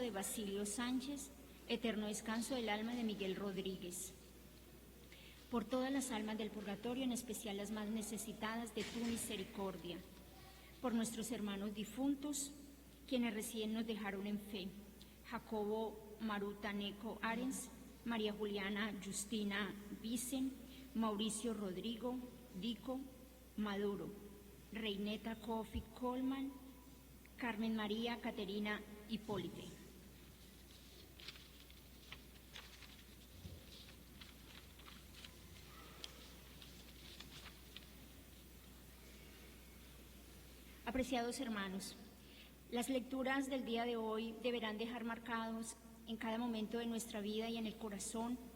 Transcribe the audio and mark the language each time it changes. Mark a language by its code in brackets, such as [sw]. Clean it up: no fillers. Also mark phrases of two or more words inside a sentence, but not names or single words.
[es] de Basilio Sánchez, eterno descanso del alma de Miguel Rodríguez, por todas las almas del purgatorio, en especial las más necesitadas de tu misericordia, por nuestros hermanos difuntos, quienes recién nos dejaron en fe, Jacobo Maruta Neco Arens, María Juliana Justina Vicen, Mauricio Rodrigo Dico Maduro, Reineta Kofi Colman, Carmen María Caterina Hipólite. Apreciados hermanos, las lecturas del día de hoy deberán dejar marcados en cada momento de nuestra vida y en el corazón.